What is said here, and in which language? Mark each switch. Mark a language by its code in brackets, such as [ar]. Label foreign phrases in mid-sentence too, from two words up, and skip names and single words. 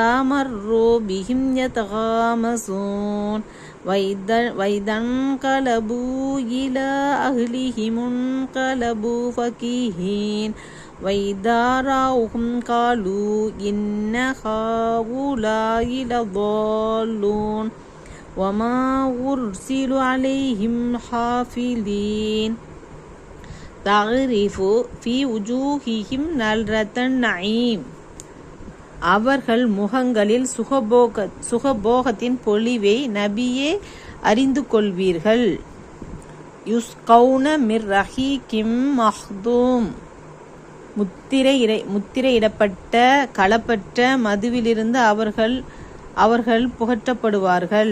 [ar] مروا بهم يتغامزون وإذا انقلبوا إلى أهلهم انقلبوا فكهين وإذا رأوهم قالوا إن هؤلاء لضالون وما أرسلوا عليهم حافظين تعرف في وجوههم نضرة النعيم. [ta] அவர்கள் முகங்களில் சுகபோகத்தின் பொலிவை நபியே அறிந்து கொள்வீர்கள். [ar] يسقون من رحيق مختوم. [ta] முத்திரையிடப்பட்ட களப்பற்ற மதுவிலிருந்து அவர்கள் புகற்றப்படுவார்கள்.